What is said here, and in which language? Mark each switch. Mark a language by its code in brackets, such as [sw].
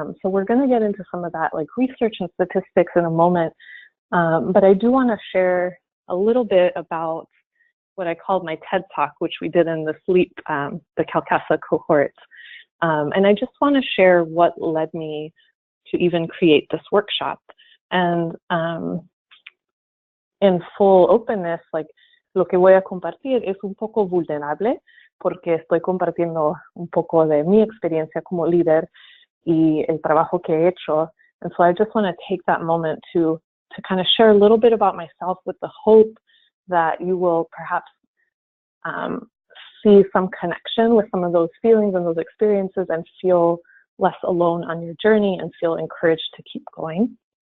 [en] So we're going to get into some of that, like research and statistics, in a moment, but I do want to share a little bit about what I called my TED Talk, which we did in the SLEEP, the Calcasa cohort. And I just want to share what led me to even create this workshop. And in full openness, like, [es] lo que voy a compartir es un poco vulnerable, porque estoy compartiendo un poco de mi experiencia como líder y el trabajo que he hecho. [en] And so I just want to take that moment to kind of share a little bit about myself, with the hope that you will perhaps see some connection with some of those feelings and those experiences, and feel less alone on your journey, and feel encouraged to keep going.